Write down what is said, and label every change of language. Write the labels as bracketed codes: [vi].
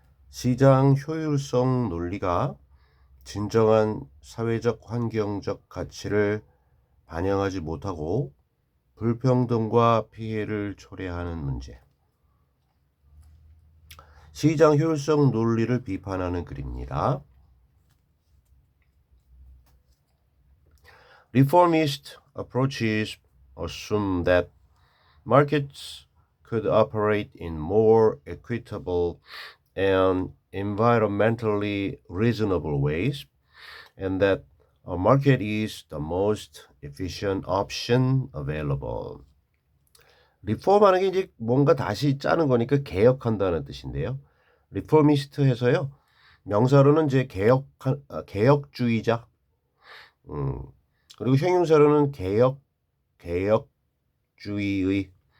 [ko] 시장 효율성 논리가 진정한 사회적 환경적 가치를 반영하지 못하고 불평등과 피해를 초래하는 문제. 시장 효율성 논리를 비판하는 글입니다. [en] Reformist approaches assume that markets could operate in more equitable and environmentally reasonable ways, and that a market is the most efficient option available. [ko] 리폼하는 게 이제 뭔가 다시 짜는 거니까 개혁한다는 뜻인데요. 리포미스트 해서요. 명사로는 이제 개혁주의자. 그리고 형용사로는 개혁주의의.